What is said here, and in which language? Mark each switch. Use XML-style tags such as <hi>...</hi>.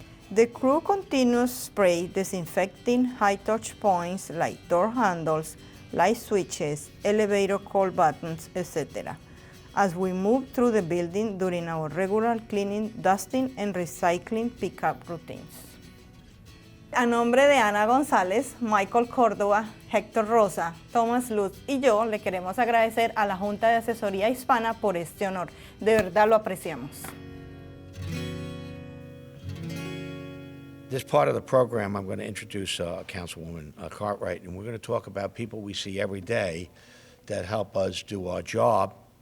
<en>The crew continues spray disinfecting high touch points like door handles, light switches, elevator call buttons, etc. as we move through the building during our regular cleaning, dusting, and recycling pickup routines.</en> <es>A nombre de Ana González, Michael Córdoba, Héctor Rosa, Thomas Lutz y yo le queremos agradecer a la Junta de Asesoría Hispana por este honor. De verdad lo apreciamos.</es> <en>This part of the program, I'm going to introduce Councilwoman Cartwright, and we're going to talk about people we see every day that help us do our job.</en>